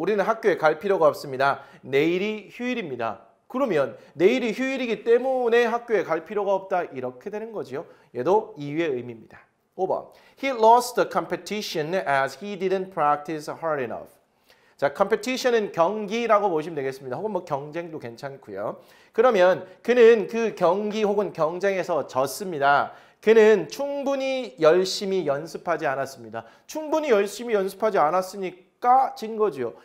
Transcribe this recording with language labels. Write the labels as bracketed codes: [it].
[ko] 우리는 학교에 갈 필요가 없습니다. 내일이 휴일입니다. 그러면 내일이 휴일이기 때문에 학교에 갈 필요가 없다, 이렇게 되는 거죠. 얘도 이유의 의미입니다. 5번. [en] He lost the competition as he didn't practice hard enough. [ko] 자, competition은 경기라고 보시면 되겠습니다. 혹은 뭐 경쟁도 괜찮고요. 그러면 그는 그 경기 혹은 경쟁에서 졌습니다. 그는 충분히 열심히 연습하지 않았습니다. 충분히 열심히 연습하지 않았으니까 진 거죠.